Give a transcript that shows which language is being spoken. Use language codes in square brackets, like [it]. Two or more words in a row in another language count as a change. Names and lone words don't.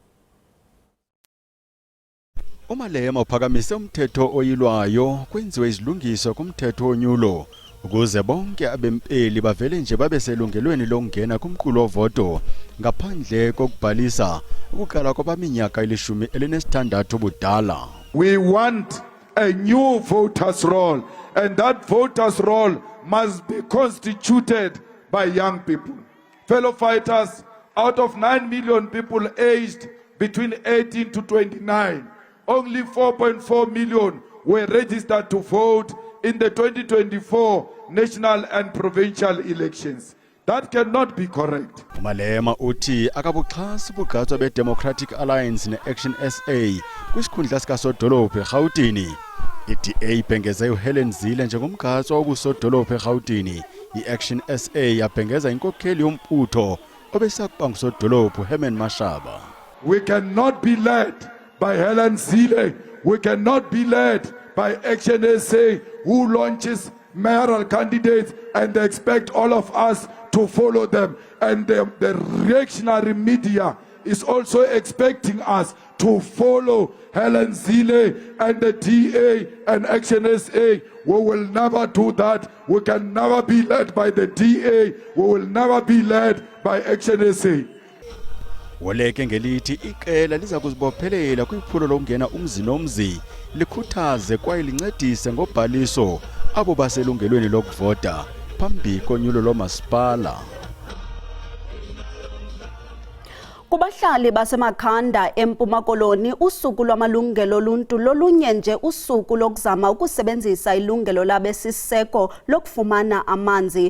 [xh] uMalema uphakamise umthetho oyilwayo kwenziwe izilungiso kumthetho onyulo ukuze bonke abempeli bavele nje babe selungelweni lokungena kumqulo voto ngaphandle kokubhalisa ukuqala kwabaminyaka eli-16 budala. [en] We want a new voters roll, and that voters roll must be constituted by young people. Fellow fighters, out of 9 million people aged between 18 to 29, only 4.4 million were registered to vote in the 2024 national and provincial elections. That cannot be correct. [xh] uMalema uthi akabuxhasi bugatswa be-Democratic Alliance ne-Action SA kwisikhundla sikasodolophu eRhawutini. I-DA ibhengeze uHelen Zille njengomgatswa wobusodolophu eRhawutini. I-Action SA yabhengeza inkokheli yombutho obesakuba ngusodolophu Herman Mashaba. [en] We cannot be led by Helen Zille. We cannot be led by Action SA, who launches mayoral candidates and they expect all of us to follow them. And the reactionary media is also expecting us to follow Helen Zille and the DA and Action SA. We will never do that. We can never be led by the DA. We will never be led by Action SA. [xh] Woleke ngelithi iqela liza kuzibophelela kwiphulo lokungena umzi nomzi likhuthaze kwaye lincedise ngobhaliso abo baselungelweni lokuvota phambi konyulo lomasipala. Kubahlali basemakhanda eMpuma Koloni usuku lwamalungelo oluntu lolunye nje usuku lokuzama ukusebenzisa ilungelo labesiseko lokufumana amanzi.